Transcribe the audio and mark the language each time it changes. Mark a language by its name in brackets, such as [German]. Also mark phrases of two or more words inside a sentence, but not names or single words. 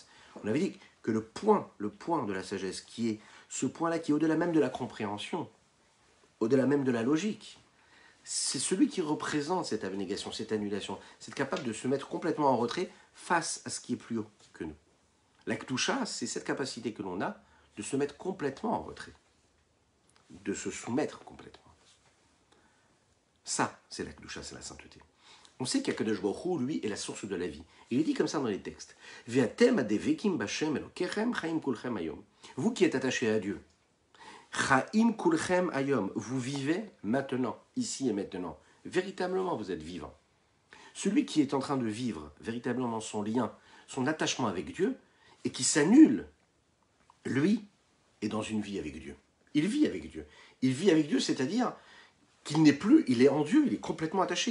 [French] On avait dit que le point de la sagesse, qui est ce point-là qui est au-delà même de la compréhension, au-delà même de la logique, c'est celui qui représente cette abnégation, cette annulation, c'est capable de se mettre complètement en retrait face à ce qui est plus haut que nous. La Kedusha, c'est cette capacité que l'on a de se mettre complètement en retrait, de se soumettre complètement. Ça, c'est la Kedusha, c'est la sainteté. On sait qu' [Hebrew] הקדוש ברוך הוא, [French] lui, est la source de la vie. Il est dit comme ça dans les textes. [Hebrew] ואתם הדבקים בה' אלוקיכם חיים כולכם היום. [French] Vous qui êtes attachés à Dieu, [Hebrew] חיים כולכם היום, [French] vous vivez maintenant, ici et maintenant. Véritablement, vous êtes vivant. Celui qui est en train de vivre véritablement son lien, son attachement avec Dieu, et qui s'annule, lui, est dans une vie avec Dieu. Il vit avec Dieu. Il vit avec Dieu, c'est-à-dire qu'il n'est plus, il est en Dieu, il est complètement attaché.